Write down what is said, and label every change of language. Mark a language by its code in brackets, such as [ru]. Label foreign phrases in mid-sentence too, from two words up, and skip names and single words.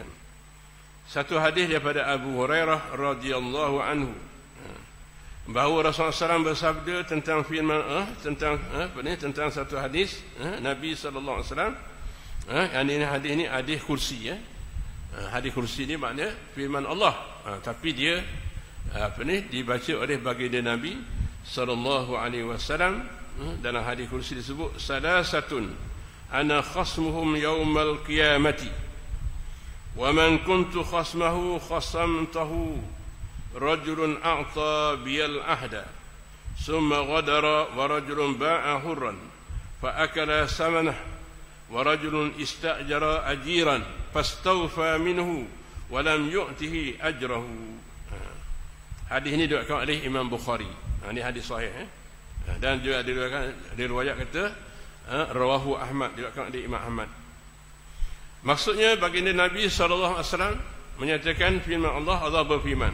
[ms] Satu hadis daripada Abu Hurairah [ar] رضي الله عنه, [ms] bahawa Rasulullah SAW bersabda tentang firman tentang satu hadis, Nabi [ar] صلى الله عليه وسلم [ms] Hadis ini hadis kursi. Hadis kursi ni maknanya firman Allah. Tapi dia dibaca oleh baginda Nabi [ar] صلى الله عليه وسلم. [ms] Dalam hadis kursi disebut [ar] ثلاثة أنا خصمهم يوم القيامة ومن كنت خصمه خصمته رجل أعطى بي العهد ثم غدر ورجل باع حرا فأكل ثمنه ورجل استأجر أجيرا فاستوفى منه ولم يعطه أجره. [ms] Hadis ini diriwayatkan oleh Imam Bukhari. Ini hadis sahih. Dan juga diriwayat kata rawahu Ahmad, diriwayatkan oleh Imam Ahmad. Maksudnya baginda Nabi SAW menyatakan firman Allah berfirman.